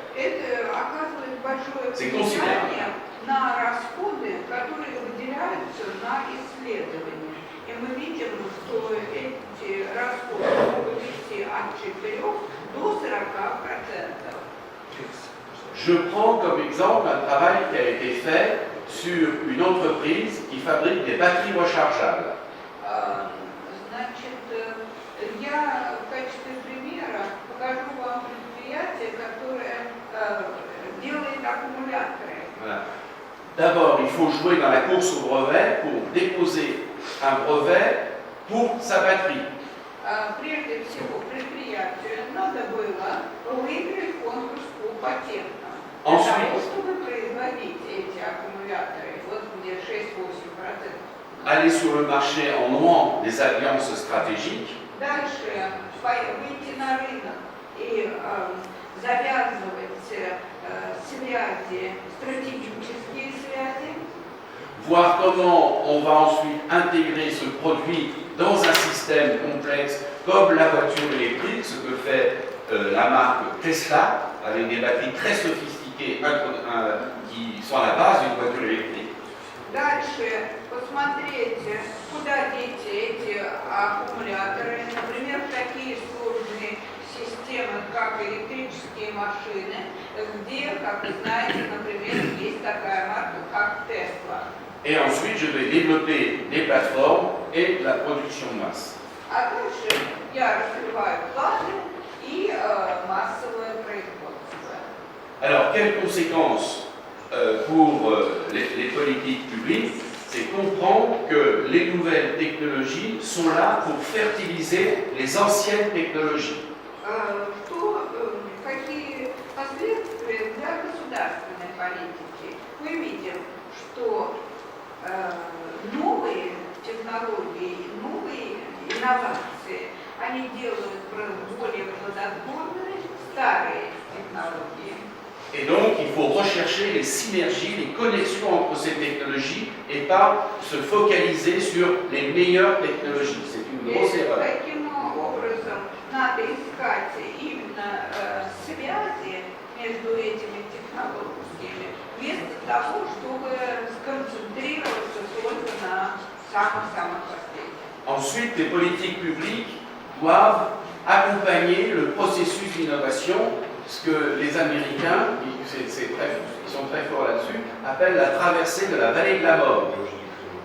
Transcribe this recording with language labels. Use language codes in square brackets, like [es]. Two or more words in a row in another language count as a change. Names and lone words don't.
[ru] Это оказывает большое влияние на расходы, которые выделяются на исследования. И мы видим, что эти расходы могут идти от 4 до 40%. [fr] Je prends comme exemple un travail qui a été fait sur une entreprise qui fabrique des batteries rechargeables. [ru] Значит, я в качестве примера покажу вам предприятие, которое делает аккумуляторы. [fr] Voilà. D'abord, il faut jouer dans la course au brevet pour déposer un brevet pour sa batterie. [ru] Прежде всего, предприятию надо было выиграть конкурс по патентам. Для того, чтобы производить эти аккумуляторы, вот где 6-8%. [fr] Aller sur le marché en nouant des alliances stratégiques. [ru] Дальше выйти на рынок и завязывать связи, стратегические связи. [fr] Voir comment on va ensuite intégrer ce produit dans un système complexe comme la voiture électrique, ce que fait la marque Tesla, avec des batteries très sophistiquées qui sont à la base d'une voiture électrique. [ru] Дальше посмотреть, куда деть эти аккумуляторы, например, такие сложные системы, как электрические машины, где, как вы знаете, например, есть такая марка, как Tesla. [fr] Et ensuite, je vais développer des plateformes et la production de masse. [ru] А дальше я развиваю платы и массовое производство. [fr] Alors, quelles conséquences pour les politiques publiques? C'est comprendre que les nouvelles technologies sont là pour fertiliser les anciennes technologies. [ru] Какие последствия для государственной политики? Мы видим, что новые технологии, новые инновации, они делают более плодотворными старые технологии. [fr] Et donc, il faut rechercher les synergies, les connexions entre ces technologies et pas se focaliser sur les meilleures technologies. C'est une grosse erreur. [ru] Таким образом, надо искать именно связи между этими технологиями, вместо того, чтобы сконцентрироваться только на самых-самых последних. [fr] Ensuite, les politiques publiques doivent accompagner le processus d'innovation, ce que les Américains, qui sont très forts là-dessus, appellent la traversée de la vallée de la mort.